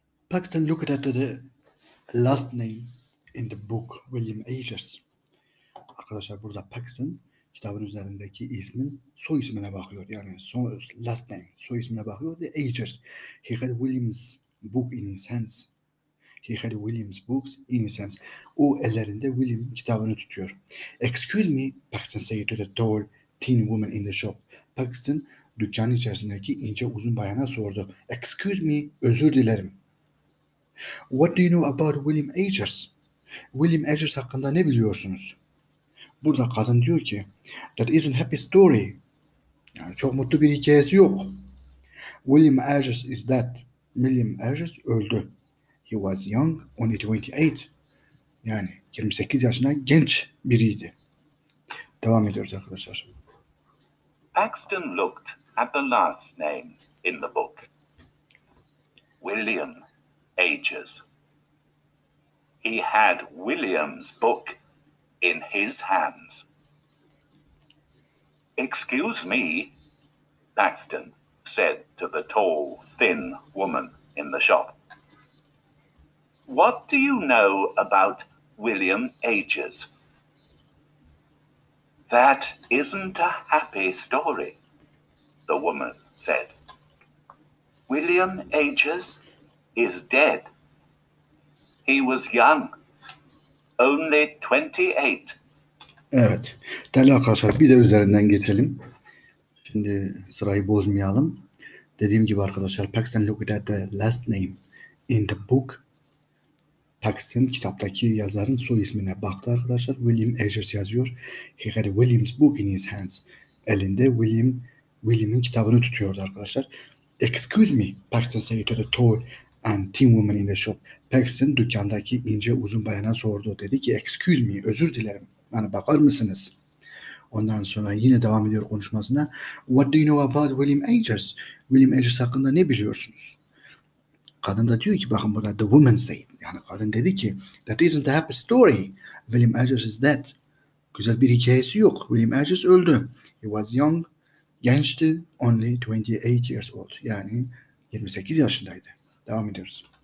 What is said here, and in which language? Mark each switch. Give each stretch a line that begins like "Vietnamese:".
English: Paxton looked at the last name in the book, William Agers.
Turkish: Arkadaşlar burada Paxton kitabın üzerindeki ismin soy ismine bakıyor. Yani
English: last name,
Turkish: soy ismine bakıyor.
English: The Agers. He had William's book in his hands. He had William's books in his hands.
Turkish: O ellerinde William kitabını tutuyor.
English: Excuse me, Paxton said to the tall, thin woman in the shop.
Turkish: Paxton dükkanın içerisindeki ince uzun bayana sordu.
English: Excuse me,
Turkish: özür dilerim.
English: What do you know about William Agers?
Turkish: William Agers hakkında ne biliyorsunuz? Burada kadın diyor ki,
English: that isn't happy story.
Turkish: Yani çok mutlu bir hikayesi yok.
English: William Agers is dead.
Turkish: William Agers öldü.
English: He was young, only 28.
Turkish: Yani 28 yaşında genç biriydi. Devam ediyoruz arkadaşlar.
English: Paxton looked at the last name in the book. William Agers. He had William's book in his hands. Excuse me, Paxton said to the tall, thin woman in the shop. What do you know about William Agers? That isn't a happy story, the woman said. William Agers is dead. He was young, only 28.
Turkish: Evet. Değerli arkadaşlar, bir de üzerinden geçelim. Şimdi sırayı bozmayalım. Dediğim gibi arkadaşlar,
English: Paxton looked at the last name in the book.
Turkish: Paxton kitaptaki yazarın soy ismine baktı arkadaşlar. William Agers yazıyor.
English: He had William's book in his hands.
Turkish: Elinde William'in kitabını tutuyordu arkadaşlar.
English: Excuse me, Paxton said to the tall and thin woman in the shop.
Turkish: Paxton dükkandaki ince uzun bayana sordu. Dedi ki
English: excuse me,
Turkish: özür dilerim. Yani bakar mısınız? Ondan sonra yine devam ediyor konuşmasına.
English: What do you know about William Agers?
Turkish: William Agers hakkında ne biliyorsunuz? Kadın da diyor ki, bakın burada
English: the woman said.
Turkish: Yani kadın dedi ki
English: that isn't a happy story. William Agers is dead.
Turkish: Güzel bir hikayesi yok. William Agers öldü.
English: He was young.
Turkish: Gençti.
English: Only 28 years old.
Turkish: Yani 28 yaşındaydı. Devam ediyoruz.